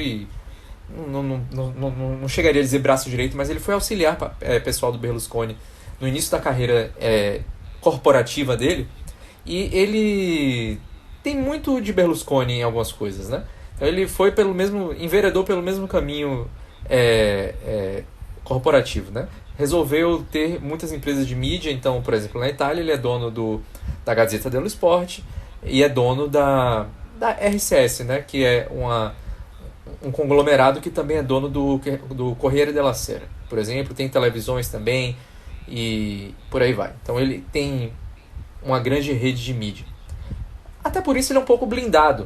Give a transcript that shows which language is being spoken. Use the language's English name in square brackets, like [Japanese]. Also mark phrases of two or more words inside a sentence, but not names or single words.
[Portuguese] Não chegaria a dizer braço direito, mas ele foi auxiliar pessoal do Berlusconi no início da carreira corporativa dele, e ele tem muito de Berlusconi em algumas coisas, né? Então ele enveredou pelo mesmo caminho corporativo, né? Resolveu ter muitas empresas de mídia. Então, por exemplo, na Itália ele é dono da Gazzetta dello Sport e é dono da RCS, né? Que é um conglomerado que também é dono do Corriere della Sera, por exemplo. Tem televisões também e por aí vai. Então ele tem uma grande rede de mídia. Até por isso ele é um pouco blindado.